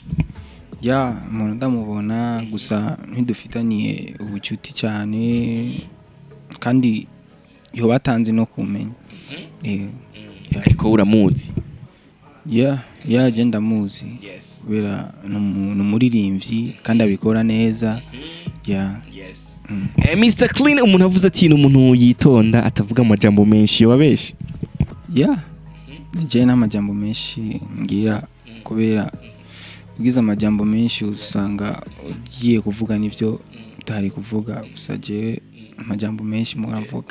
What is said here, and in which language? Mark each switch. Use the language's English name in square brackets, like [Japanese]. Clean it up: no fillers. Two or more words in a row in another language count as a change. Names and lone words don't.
[Kinyarwanda] Ya umuntu ndamubona gusa ntidufitaniye ubucuti cyane kandi yo batanze no kumenya. [Rundi] Ariko uramuzi? Yeah, je ndamuzi. [English] Yes. [Rundi] Kubera n'umuririmbyi kandi abikora neza. [English] Yeah. Yes. [Rundi] Mr Clean umuntu avuze ati n'umuntu yitonda atavuga amajambo menshi, wabeshe? [English] Yeah. [Rundi] je n'amajambo menshi ngira kubera ugize amajambo menshi usanga ugiye kuvuga nivyo utari kuvuga gusa je amajambo menshi muravuga